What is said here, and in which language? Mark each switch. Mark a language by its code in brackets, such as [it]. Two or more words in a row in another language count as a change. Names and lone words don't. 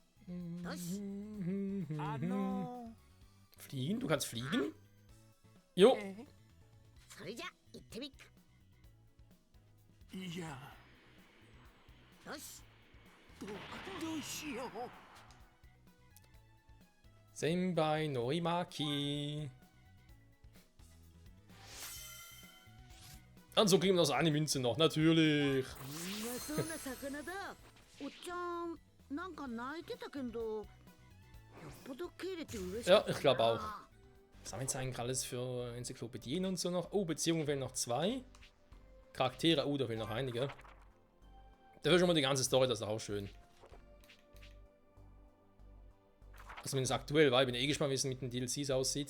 [de] Fliegen? Du kannst fliegen? Jo. [ja] それじゃ行ってみっか。いやよし。どうしよう Senpai Norimaki. [de] Und so kriegen wir noch eine Münze noch, natürlich. [ja] うまそうな魚だ。おっちゃんなんか泣いてたけど、よっぽど蹴れて嬉しか [de] Ja, [ja] ったな。 [de] ich glaube auch. Was haben wir jetzt eigentlich alles für Enzyklopädien und so noch? Oh, Beziehungen fehlen noch 2. Charaktere, oh, da fehlen noch einige. Dafür schon mal die ganze Story, das ist auch schön. Also zumindest aktuell, weil ich bin eh gespannt, wie es mit den DLCs aussieht.